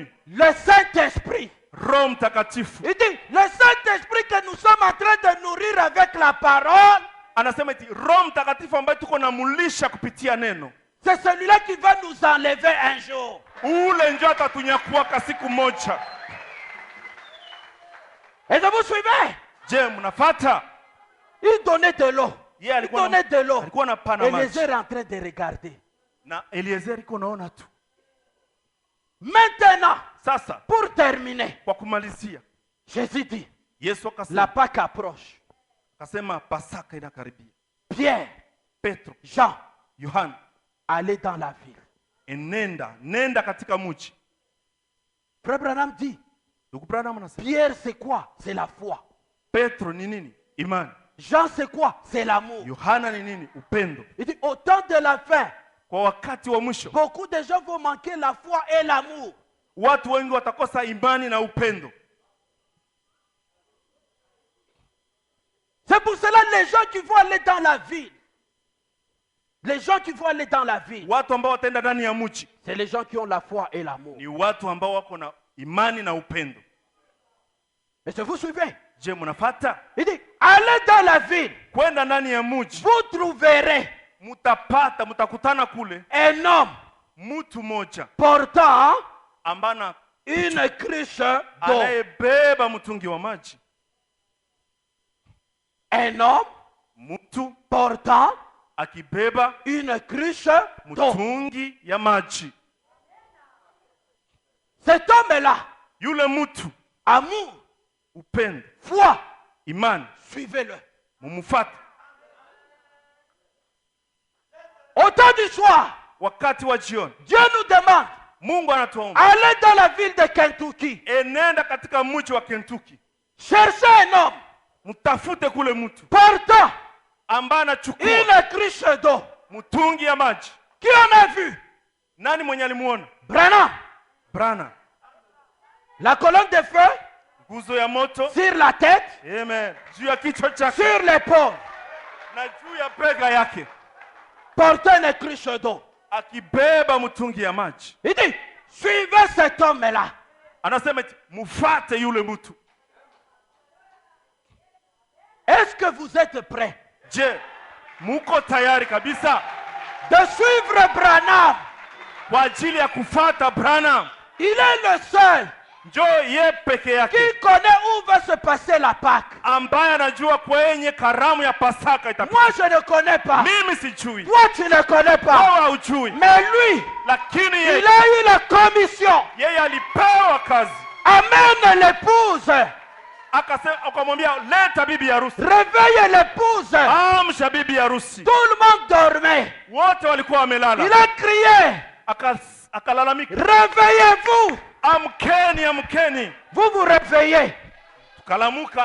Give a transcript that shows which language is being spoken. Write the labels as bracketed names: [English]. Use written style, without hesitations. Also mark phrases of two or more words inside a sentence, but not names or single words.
[French] Le Saint-Esprit. [Swahili] Roho Mtakatifu. [French] Il dit, le Saint-Esprit que nous sommes en train de nourrir avec la parole, [Swahili] Anasema eti Roho Mtakatifu ambaye tuko namulisha kupitia neno, [French] c'est celui-là qui va nous enlever un jour. [Swahili] ule ndio atatunyakuaka siku moja. [French] Et vous suivez? [Swahili] Je, mnafuata? [French] Il donnait de l'eau. [Swahili] Yeye [French] Il [Swahili] alikuwa [French] donnait de l'eau. [Swahili] alikuwa anapana [French] Et [Swahili] maji. [French] les est en train de regarder. [Swahili] Na Eliezer iko naona tu. [French] Maintenant, [Swahili] Sasa [French] pour terminer, [Swahili] kwa kumalizia, [French] Jésus dit, [Swahili] Yesu [French] la [Swahili] akasema, [French] Pâque approche. [Swahili] akasema Pasaka inakaribia. [French] Pierre, [Swahili] Petro, [French] Jean, [Swahili] Yohana, [French] allez dans la ville. [Swahili] nenda katika mji. [French] Frère Branham dit, [Swahili] Ndugu Branham anasema, [French] Pierre c'est quoi? C'est la foi. [Swahili] Petro ni nini? Imani. [French] Jean c'est quoi? C'est l'amour. [Swahili] Yohana ni nini? Upendo. [French] Il dit, au temps de la fin, [Swahili] Kwa wakati wa mwisho, [French] beaucoup de gens vont manquer la foi et l'amour. [Swahili] watu wengi watakosa imani na upendo. [French] C'est pour cela les gens qui vont aller dans la ville, les gens qui vont aller dans la ville, [Swahili] Watu ambao wataenda ndani ya mji [French] c'est les gens qui ont la foi et l'amour. [Swahili] ni watu ambao wako na imani na upendo. [French] Est-ce que vous suivez? [Swahili] Je, mnafuata? [French] Il dit, allez dans la ville, [Swahili] Kwenda ndani ya mji, [French] vous trouverez [Swahili] mtakutana kule [French] un homme [Swahili] mtu moja [French] portant [Swahili] ambana [French] une cruche d'eau. [Swahili] anayebeba mtungi wa maji. [French] Un homme [Swahili] Mtu [French] portant [Swahili] akibeba [French] une cruche d'eau. [Swahili] mtungi ya maji. [French] Cet homme-là, [Swahili] Yule mtu, [French] amour, [Swahili] upendo, [French] foi, [Swahili] imani, [French] suivez-le. [Swahili] mumfuate. [French] Au temps du soir, [Swahili] Wakati wa jioni, [French] Dieu nous demande, [Swahili] Mungu anatuomba, [French] allez dans la ville de Kentucky, [Swahili] enenda katika mji wa Kentucky, [French] cherchez un homme [Swahili] mtafute kule mtu [French] portant [Swahili] ambaye anachukua [French] une cruche d'eau. [Swahili] mtungi ya maji. [French] Qui en a vu? [Swahili] Nani mwenye alimuona? Branham. Branham. [French] La colonne de feu [Swahili] Nguzo ya moto, [French] sur la tête, [Swahili] amen, juu ya kichwa chake [French] sur l'épaule, [Swahili] na juu ya bega yake, [French] portant une cruche d'eau. [Swahili] akibeba mtungi ya maji. [French] Il dit, suivez cet homme-là. [Swahili] Anasema eti, mufate yule mtu. [French] Est-ce que vous êtes prêts [Swahili] Je, muko tayari kabisa [French] de suivre Branham? [Swahili] kwa ajili ya kufata Branham? [French] Il est le seul [Swahili] Njo ye peke yake [French] qui connaît où va se passer la Pâque. [Swahili] ambaye anajua kwenye karamu ya Pasaka itapita. [French] Moi, je ne connais pas. [Swahili] Mimi sijui, [French] Toi, tu ne connais pas. [Swahili] wewe haujui, [French] Mais lui, [Swahili] lakini [French] il [Swahili] yeye [French] a eu la commission. [Swahili] yeye alipewa kazi. [French] Amène l'épouse. [Swahili] Akasema, akamwambia leta bibi harusi, [French] Réveille l'épouse. [Swahili] amsha bibi harusi. [French] Tout le monde dormait. [Swahili] Wote walikuwa [French] Il [Swahili] wamelala, [French] a crié, [Swahili] akalalamika, [French] réveillez-vous. [Swahili] amkeni, amkeni. [French] Vous vous réveillez. [Swahili] Tukalamuka.